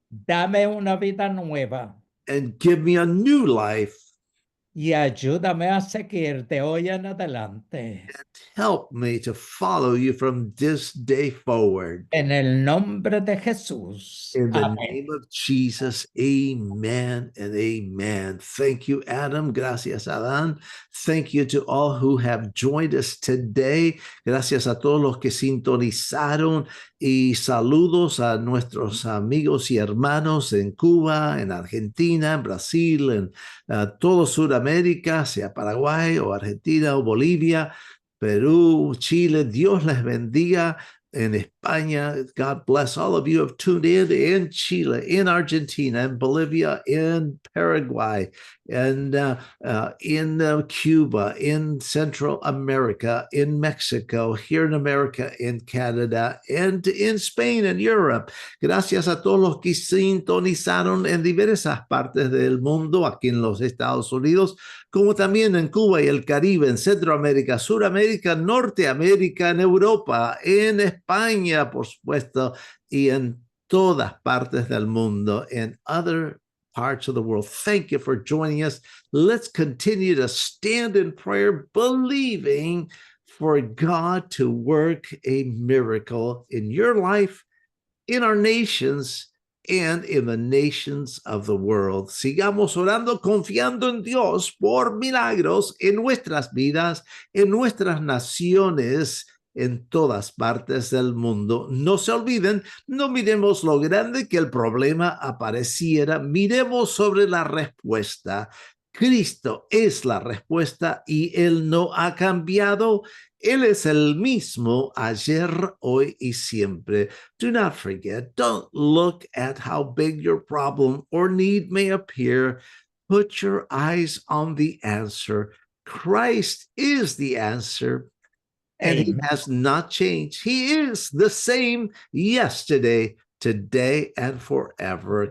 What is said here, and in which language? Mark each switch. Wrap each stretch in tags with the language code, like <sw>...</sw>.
<es>Dame una vida nueva</es> <en>and give me a new life.</en> <es>y ayúdame a seguir de hoy en adelante.</es> <en>Help me to follow you from this day forward.</en> <es>En el nombre de Jesús.</es> <en>In the</en> <es>Amén.</es> <en>name of Jesus, amen and amen. Thank you, Adam.</en> <es>Gracias, Adán.</es> <en>Thank you to all who have joined us today.</en> <es>Gracias a todos los que sintonizaron y saludos a nuestros amigos y hermanos en Cuba, en Argentina, en Brasil, en todo Sudamérica, sea Paraguay o Argentina o Bolivia, Perú, Chile. Dios les bendiga.</es> <en>In España, God bless all of you who have tuned in Chile, in Argentina, in Bolivia, in Paraguay, and in Cuba, in Central America, in Mexico, here in America, in Canada, and in Spain and Europe.</en> <es>Gracias a todos los que sintonizaron en diversas partes del mundo, aquí en los Estados Unidos, como también en Cuba y el Caribe, en Centroamérica, Suramérica, Norteamérica, en Europa, en España, por supuesto, y en todas partes del mundo,</es> <en>in other parts of the world. Thank you for joining us. Let's continue to stand in prayer, believing for God to work a miracle in your life, in our nations, and in the nations of the world.</en> <es>Sigamos orando, confiando en Dios por milagros en nuestras vidas, en nuestras naciones, en todas partes del mundo. No se olviden, no miremos lo grande que el problema apareciera, miremos sobre la respuesta. Cristo es la respuesta y Él no ha cambiado. Él es el mismo ayer, hoy y siempre.</es> <en>Do not forget, don't look at how big your problem or need may appear. Put your eyes on the answer. Christ is the answer, and He has not changed. He is the same yesterday, today, and forever.</en>